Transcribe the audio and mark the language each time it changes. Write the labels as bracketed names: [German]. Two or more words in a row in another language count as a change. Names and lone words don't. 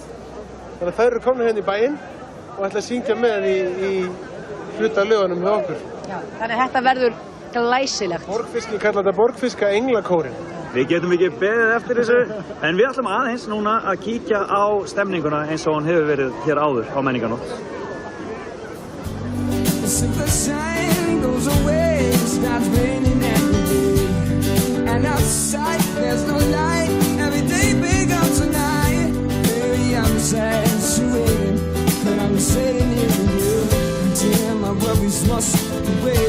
[Icelandic] Þannig að þær eru komnar hérna í bæinn og ætla að syngja með í hluta af lögunum hjá okkur. Já, þannig að þetta verður glæsilegt. Borgfiski, kalla þetta Borgfiska englakórin. Við getum ekki beðið eftir þessu, en við ætlum aðeins núna að kíkja á stemninguna eins og hún hefur verið hér áður á Menningarnótt. [English] Sitting here with you, until my worries must away.